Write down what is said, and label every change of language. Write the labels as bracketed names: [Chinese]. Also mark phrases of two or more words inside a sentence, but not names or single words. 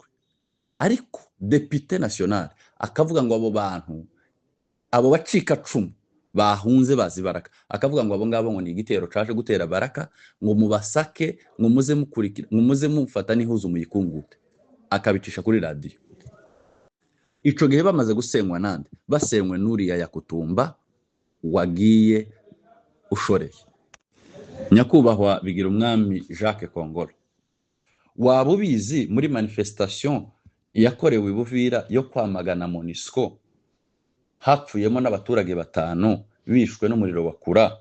[Rundi] Ariko [French] Député national [Rundi] akavuga ngo abo bantu, abo bacika cumu bahunze bazi Baraka, akavuga ngo abo ngabo ngo ni igitero caje gutera Baraka, ngo mubasake, ngo muze mukurikira, ngo muze mufata n'ihuzu muyikungute, akabicisha kuri radio. Ico gihe bamaze gusenywa nande? Basenywe n'uriya Yakutumba wagiye ushoreye. [Kinyarwanda] Nyakubahwa Bigirumwami Jacques Kongolo, waba ubizi muri manifestation yakorewe Ibuvira yo kwamagana MONUSCO hapfuyemo n'abaturage 5 bishwe n'umuriro wakura?